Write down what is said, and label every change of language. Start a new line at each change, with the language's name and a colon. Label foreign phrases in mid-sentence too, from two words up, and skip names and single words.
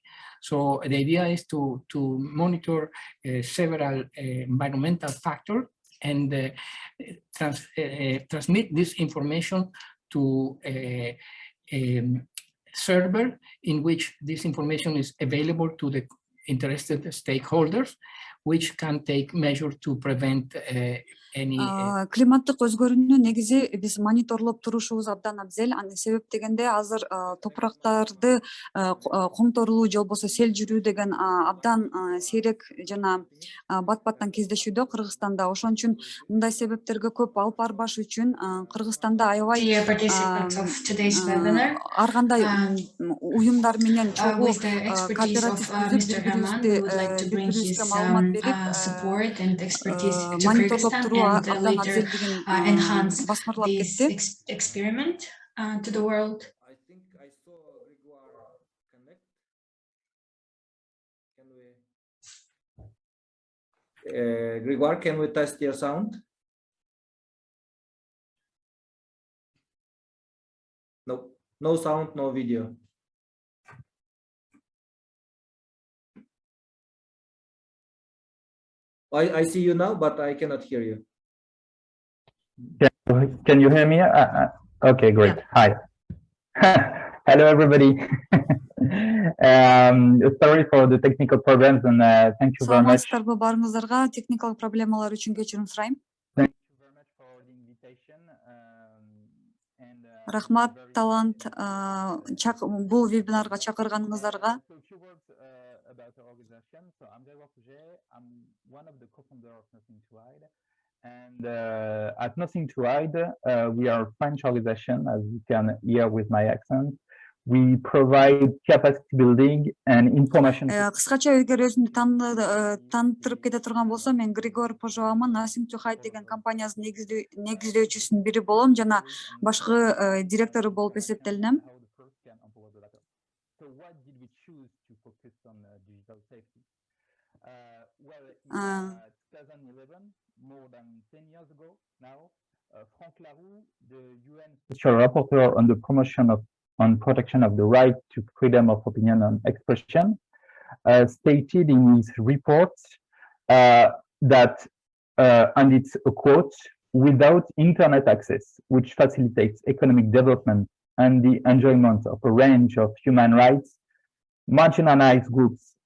English: So the idea is to monitor several environmental factors and transmit this information to a server in which this information is available to the interested stakeholders, which can take measures to prevent any.
Kyrgyz: Климаттык өзгөрүүнү негизи биз мониторлоп турушубуз абдан абзел. Себеп дегенде азыр топурактарды коңторулуу же болбосо сел жүрүү деген абдан сейрек жана бат-баттан кездешүүдө Кыргызстанда. Ошон үчүн мындай себептерге көп алып барбаш үчүн Кыргызстанда аябай ар кандай уюмдар менен чогуу кооператив түзүп бири-бирибизге маалымат берип мониторлоп туруу абдан абзел деген басмырлап кетти.
English: Experiment to the world. I think I saw Grégoire connect. Grégoire, can we test your sound? No, no sound, no video. I see you now, but I cannot hear you. Can you hear me? Okay, great. Hi. Hello, everybody. Sorry for the technical problems and thank you very much.
Kyrgyz: Баарыңыздарга техникалык проблемалар үчүн кечирим сурайм.
English: Thank you very much for the invitation.
Kyrgyz: Рахмат, талант, бул вебинарга чакырганыңыздарга.
English: About our organization. So I'm Grégoire Pouget. I'm one of the co-founders of Nothing to Hide. And at Nothing to Hide, we are a French organization, as you can hear with my accent. We provide capacity building and information.
Kyrgyz: Кыскача эгер өзүмдү таныттырып кете турган болсом, мен Григор Пожоамын, Nothing to Hide деген компаниясынын негиздөөчүсүнүн бири болом жана башкы директору болуп эсептелинем.
English: So what did we choose to focus on digital safety? Well, in 2011, more than 10 years ago now, Franck Laroux, the UN Special Rapporteur on the protection of the right to freedom of opinion and expression, stated in his report that, and it's a quote, without internet access, which facilitates economic development and the enjoyment of a range of human rights, marginalized groups